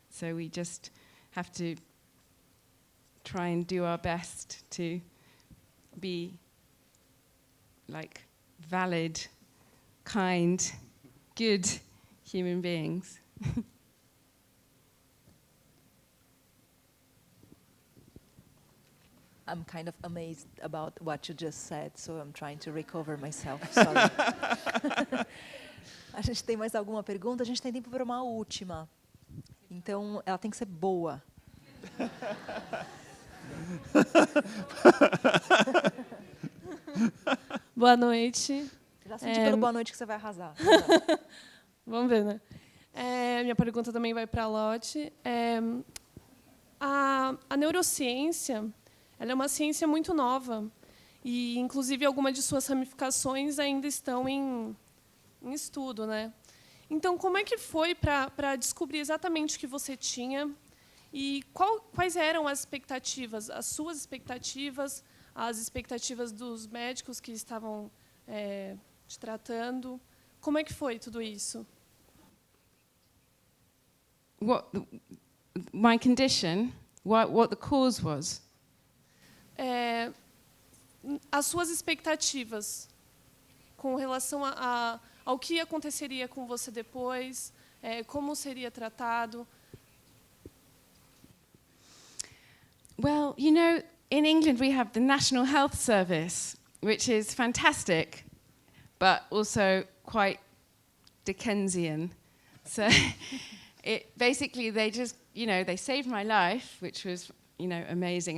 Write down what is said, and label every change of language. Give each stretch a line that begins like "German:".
English: So we just have to try and do our best to be like valid, kind, good human beings. I'm kind of amazed about what you just said, so I'm trying to recover myself. Sorry.
Portuguese: A gente tem mais alguma pergunta? A gente tem tempo para uma última. Então, ela tem que ser boa. Boa noite. Já senti pelo boa noite que você vai arrasar. Vamos ver, né? Minha pergunta também vai para a Lotte. A neurociência, ela é uma ciência muito nova e, inclusive, algumas de suas ramificações ainda estão em estudo, né? Então, como é que foi para descobrir exatamente o que você tinha e quais eram as expectativas, as suas expectativas, as expectativas dos médicos que estavam te tratando? Como é que foi tudo isso?
English: my condition, what the cause was.
Portuguese: As suas expectativas com relação ao que aconteceria com você depois, como seria tratado.
English: Well, you know, in England we have the National Health Service, which is fantastic, but also quite Dickensian. So basically they just, you know, they saved my life, which was, you know, amazing.